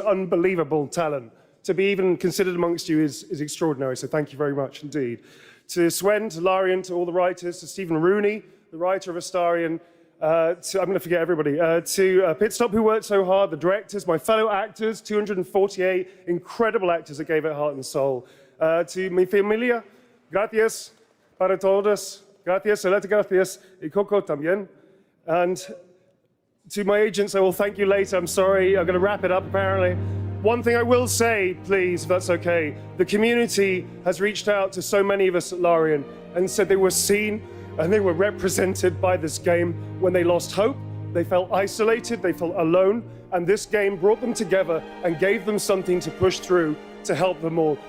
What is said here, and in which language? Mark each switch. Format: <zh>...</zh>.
<en>Unbelievable talent. To be even considered amongst you is extraordinary, so thank you very much indeed. To Swen, to Larian, to all the writers, to Stephen Rooney, the writer of Astarion, I'm going to forget everybody, to Pitstop, who worked so hard, the directors, my fellow actors, 248 incredible actors that gave it heart and soul.</en> <es>To mi familia, gracias para todos, gracias, celeste gracias, y Coco también.</es> <en>And to my agents, I will thank you later. I'm sorry, I'm going to wrap it up apparently. One thing I will say, please, if that's okay, the community has reached out to so many of us at Larian and said they were seen and they were represented by this game when they lost hope, they felt isolated, they felt alone, and this game brought them together and gave them something to push through to help them all.</en>